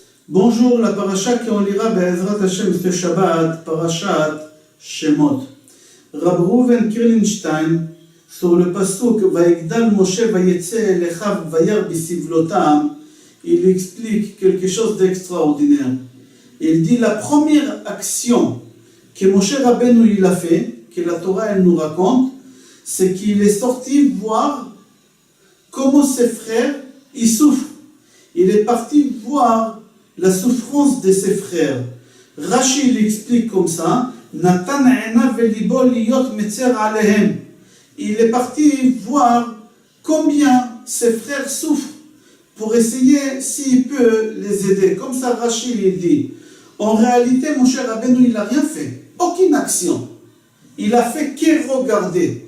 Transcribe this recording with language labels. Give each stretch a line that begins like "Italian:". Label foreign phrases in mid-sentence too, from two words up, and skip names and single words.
French: Bonjour, la paracha qu'on lira
Hebrew: בעזרת השם
French: ce Shabbat,
Hebrew: פרשת שמות.
French: Rab Reuven Kirlinstein, sur le pasuk
Hebrew: ויגדל משה ויצא אל אחיו וירא בסבלתם,
French: il explique quelque chose d'extraordinaire. Il dit la première action que Moshe Rabbeinu il a fait, que la Torah elle nous raconte, c'est qu'il est sorti voir comment ses frères ils souffrent. Il est parti voir la souffrance de ses frères. Rashi l'explique comme ça.
Hebrew: נתן עיניו ולבו להיות מצר עליהם.
French: Il est parti voir combien ses frères souffrent pour essayer s'il peut les aider. Comme ça Rashi il dit. En réalité, mon cher Rabbeinu, il n'a rien fait. Aucune action. Il a fait que regarder.